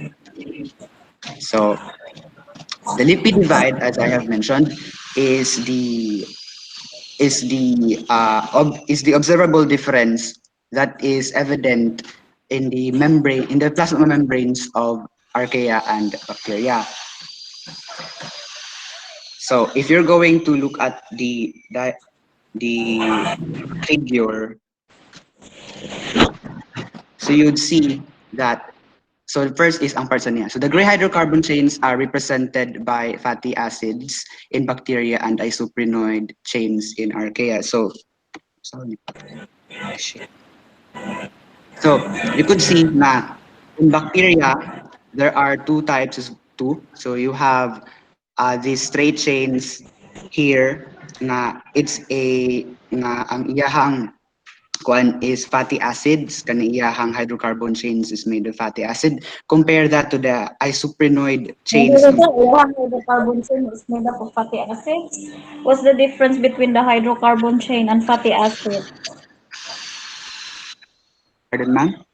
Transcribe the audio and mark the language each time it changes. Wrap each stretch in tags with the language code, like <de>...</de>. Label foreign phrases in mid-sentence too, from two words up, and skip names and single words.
<en>So the lipid divide, as I have mentioned, is the observable difference that is evident in the plasma membranes of archaea and bacteria. So if you're going to look at the figure, so you'd see that. So the first is</en> <ceb>ang parsa niya.</ceb> <en>So the gray hydrocarbon chains are represented by fatty acids in bacteria and isoprenoid chains in archaea. Sorry. So you could see na in bacteria there are two types too. So you have these straight chains here na it's a</en> <ceb>na ang iyahang kuan</ceb> <en>is fatty acids,</en> <ceb>kani iyahang</ceb> <en>hydrocarbon chains is made of fatty acid. Compare that to the isoprenoid chains of One hydrocarbon chain is made up of fatty acids. What's the difference between the hydrocarbon chain and fatty acid? pardon ma'am.</en>